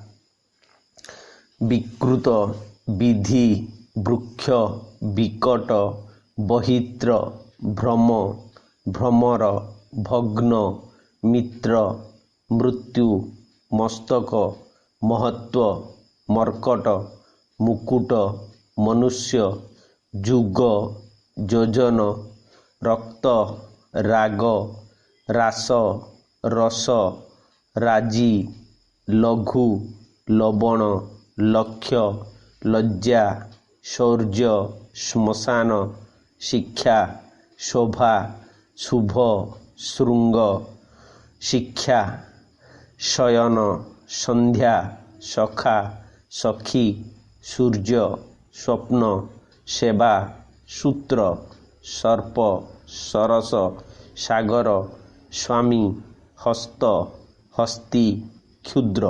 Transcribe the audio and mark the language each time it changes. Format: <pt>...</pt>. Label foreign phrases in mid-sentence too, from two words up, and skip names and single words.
<or>ବିକୃତ, ବିଧି, ବୃକ୍ଷ, ବିକଟ, ବହିତ୍ର, ଭ୍ରମ, ଭ୍ରମର, ଭଗ୍ନ, ମିତ୍ର, ମୃତ୍ୟୁ, ମସ୍ତକ, ମହତ୍ୱ, ମର୍କଟ, ମୁକୁଟ, ମନୁଷ୍ୟ, ଯୁଗ, ଯୋଜନ, ରକ୍ତ, ରାଗ, ରାସ, ରସ, ରାଜି, ଲଘୁ, ଲବଣ, ଲକ୍ଷ୍ୟ, ଲଜ୍ଜା, ଶୌର୍ଯ୍ୟ, ଶ୍ମଶାନ, ଶିକ୍ଷା, ଶୋଭା, ଶୁଭ, ଶୃଙ୍ଗ, ଶିକ୍ଷା, ଶୟନ, ସନ୍ଧ୍ୟା, ସଖା, ସଖୀ, ସୂର୍ଯ୍ୟ, ସ୍ୱପ୍ନ, ସେବା, ସୂତ୍ର, ସର୍ପ, ସରସ, ସାଗର, ସ୍ୱାମୀ, ହସ୍ତ, ହସ୍ତି, କ୍ଷୁଦ୍ର।</or>